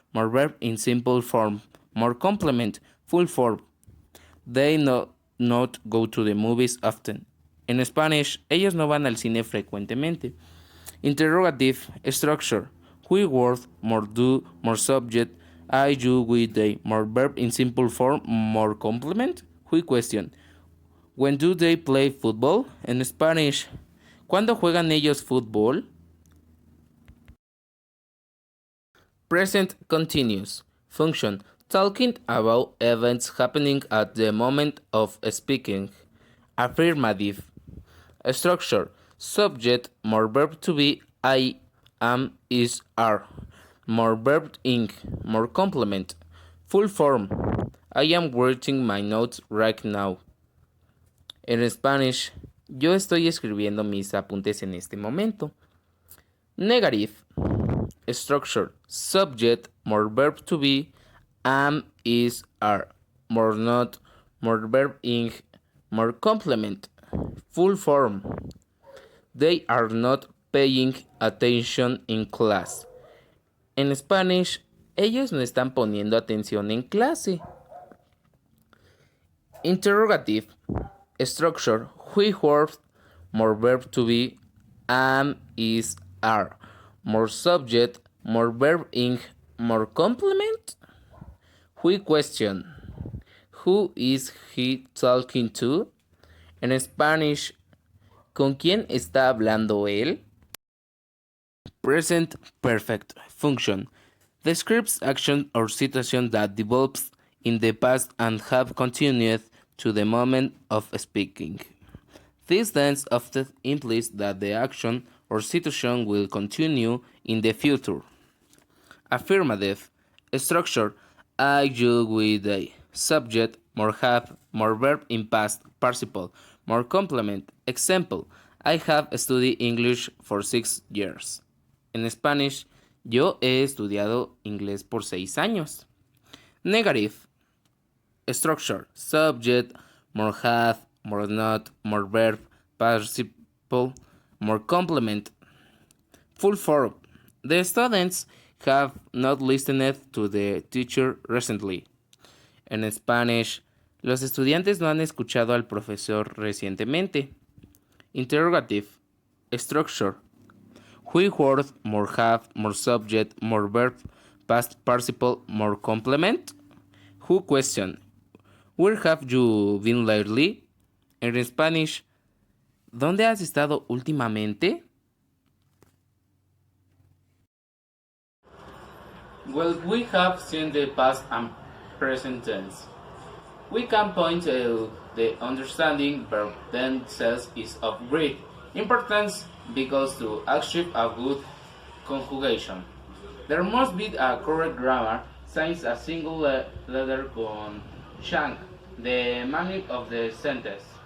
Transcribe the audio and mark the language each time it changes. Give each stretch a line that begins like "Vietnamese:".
English: More verb in simple form. More complement. Full form. They not go to the movies often.
Spanish: En Spanish, ellos no van al cine frecuentemente.
English: Interrogative. Structure. We word, more do, more subject, I, you, we, they, more verb in simple form, more complement. We question. When do they play football?
Spanish: En Spanish, ¿cuándo juegan ellos fútbol?
English: Present continuous. Function. Talking about events happening at the moment of speaking. Affirmative. Structure. Subject, more verb to be, I, am, is, are. More verb ing, more complement. Full form. I am writing my notes right now.
Spanish: En Spanish, yo estoy escribiendo mis apuntes en este momento.
English: Negative. Structure. Subject, more verb to be, am, is, are. More not, more verb ing, more complement. Full form. They are not paying attention in class.
Spanish: En Spanish, ellos no están poniendo atención en clase.
English: Interrogative. Structure. Which word, more verb to be, am, is, are. More subject, more verb ing, more complement. Which question. Who is he talking to?
Spanish: En Spanish, ¿con quién está hablando él?
English: Present perfect. Function. Describes action or situation that develops in the past and have continued to the moment of speaking. This tense often implies that the action or situation will continue in the future. Affirmative. Structure. I, you, we, they. Subject. More have, more verb in past participle. More complement. Example. I have studied English for 6 years.
Spanish: En Spanish, yo he estudiado inglés por 6 años.
English: Negative. Structure. Subject. More have, more not, more verb, participle, more complement. Full form. The students have not listened to the teacher recently.
Spanish: En Spanish, los estudiantes no han escuchado al profesor recientemente.
English: Interrogative. Structure. Which word, more have, more subject, more verb, past participle, more complement? Who question. Where have you been lately?
Spanish: En Spanish, ¿dónde has estado últimamente?
English: Well, we have seen the past and present tense. We can point to the understanding verb tense is of great importance because to achieve a good conjugation, there must be a correct grammar since a single letter can change the meaning of the sentence.